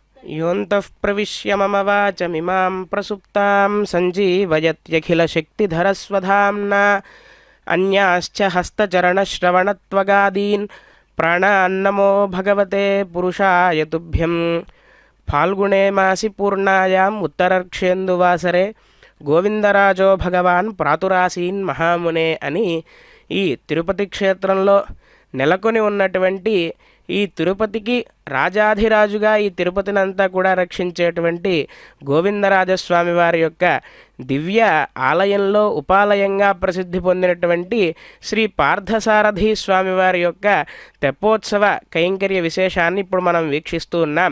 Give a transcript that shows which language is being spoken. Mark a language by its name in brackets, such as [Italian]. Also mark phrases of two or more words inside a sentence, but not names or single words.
[Sanskrit] योऽन्तः प्रविश्य मम वाचमिमां प्रसुप्तां सञ्जीवयत्यखिलशक्तिधरस्वधाम्ना अन्याश्च हस्तचरणश्रवणत्वगादीन् प्राणान्नमो भगवते पुरुषाय तुभ्यं फाल्गुणे मासि पूर्णायाम् उत्तरर्क्षेन्दुवासरे గోవిందరాజో భగవాన్ ప్రాతురాసీన్ మహామునే [Telugu] అని ఈ తిరుపతి క్షేత్రంలో నెలకొని ఉన్నటువంటి ఈ తిరుపతికి రాజాధిరాజుగా ఈ తిరుపతినంతా కూడా రక్షించేటువంటి గోవిందరాజస్వామి వారి యొక్క దివ్య ఆలయంలో ఉపాలయంగా ప్రసిద్ధి పొందినటువంటి శ్రీ పార్థసారథి స్వామివారి యొక్క తెప్పోత్సవ కైంకర్య విశేషాన్ని ఇప్పుడు మనం వీక్షిస్తూ ఉన్నాం.